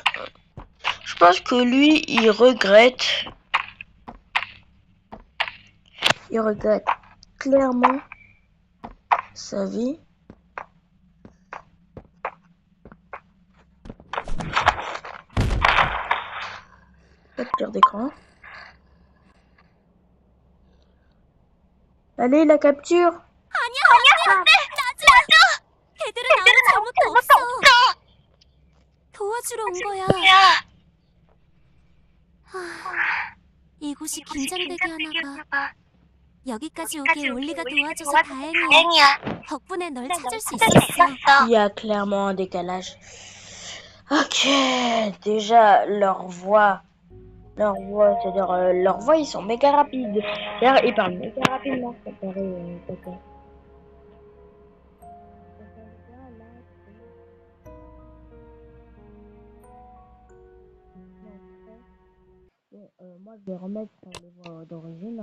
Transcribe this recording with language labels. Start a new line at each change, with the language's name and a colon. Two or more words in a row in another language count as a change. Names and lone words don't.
French: Je pense que lui, il regrette clairement sa vie. Capture d'écran. Allez, la capture.
Korean: 아니야, 놔줘! 걔들은 아무 잘못도 없어. 도와주러 온 거야. 이곳이 긴장되게 하나 봐. 여기까지 오길 올리가 도와줘서 다행이야. 덕분에 널 찾을 수 있었어.
French: Il y a clairement un décalage. Ok, déjà c'est-à-dire leur voix, ils sont méga rapides. D'ailleurs, ils parlent méga rapidement comparé Tata. Bon, moi, je vais remettre les voix d'origine.